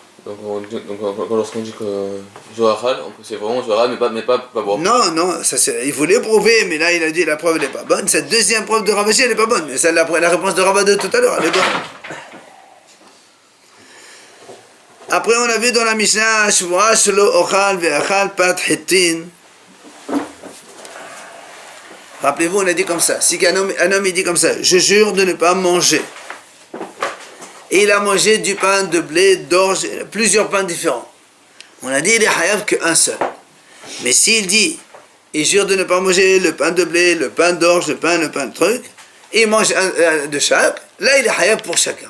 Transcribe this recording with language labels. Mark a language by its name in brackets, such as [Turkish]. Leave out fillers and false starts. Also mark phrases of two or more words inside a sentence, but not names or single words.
[French] Donc lorsqu'on dit que Joachal, c'est vraiment Joachal, mais pas boire. Non, ça il voulait prouver, mais là il a dit la preuve n'est pas bonne. Cette deuxième preuve de Ravashi elle n'est pas bonne, mais celle la réponse de Rava de tout à l'heure, elle est bonne. Après, on a vu dans la Mishnah, [Hebrew] שבועה שלא אוכל ואכל פת חטין. [French] Rappelez-vous, on a dit comme ça. Si un homme il dit comme ça, je jure de ne pas manger. Et il a mangé du pain de blé, d'orge, plusieurs pains différents. On a dit, il est hayav qu'un seul. Mais s'il dit, il jure de ne pas manger le pain de blé, le pain d'orge, le pain de truc, et il mange de chaque, là il est hayav pour chacun.